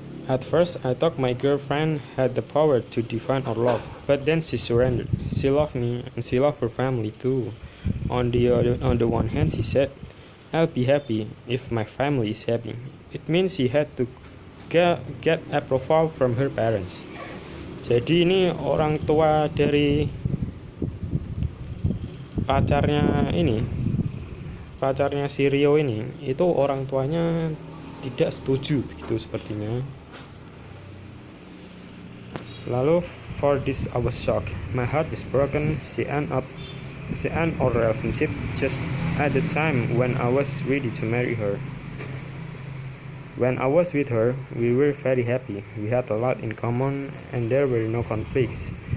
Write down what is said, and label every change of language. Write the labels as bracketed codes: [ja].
[en] At first, I thought my girlfriend had the power to define our love, but then she surrendered. She loved me, and she loved her family too. On the one hand, she said, "I'll be happy if my family is happy." It means she had to get approval from her parents. [id] Jadi ini orang tua dari pacarnya si Rio ini, itu orang tuanya tidak setuju begitu sepertinya. [en] Lalu, for this I was shocked. My heart is broken. She end our relationship just at the time when I was ready to marry her. When I was with her, we were very happy. We had a lot in common and there were no conflicts.